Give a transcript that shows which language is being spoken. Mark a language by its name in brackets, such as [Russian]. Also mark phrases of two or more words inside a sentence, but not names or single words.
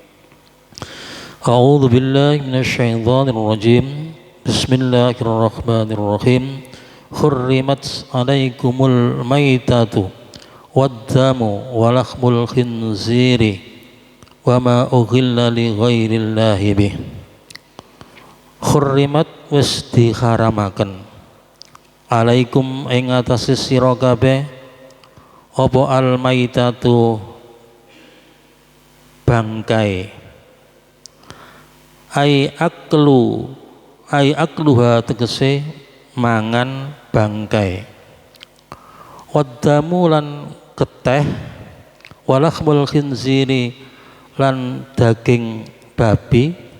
[Arabic] أعوذ بالله من الشيطان الرجيم. بسم الله الرحمن الرحيم. حرمت عليكم الميتة والدم ولحم الخنزير وما أهل لغير الله به. [Javanese] Khurrimat wis diharamaken alaikum ing atase sira kabeh apa [Arabic] الميتة [Javanese] bangkai [Arabic] أي أكلها [Javanese] tegese mangan bangkai waddamu lan keteh [Arabic] ولحم الخنزير [Javanese] lan daging babi